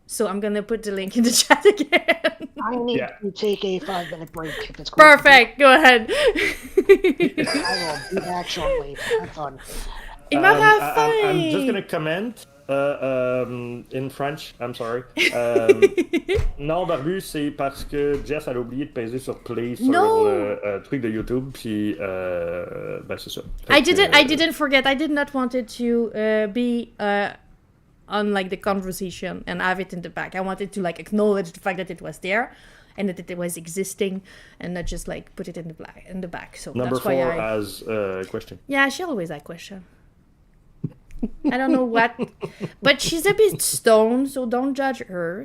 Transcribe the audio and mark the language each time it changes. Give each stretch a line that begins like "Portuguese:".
English: So I'm going to put the link in the chat again. I need to take a 5-minute break if it's cool. Perfect. Go ahead. I will be back shortly. Have fun. I'm just gonna comment in French. I'm sorry.
French: Non, Barbu, c'est parce que Jess a oublié de peser sur play sur le truc de YouTube, puis ben c'est ça.
English: I didn't forget. I did not want it to be on like the conversation and have it in the back. I wanted to like acknowledge the fact that it was there and that it was existing, and not just like put it in the back. So Number that's why 4 has a question. Yeah, she always has question. I don't know what, but she's a bit stoned, so don't judge her.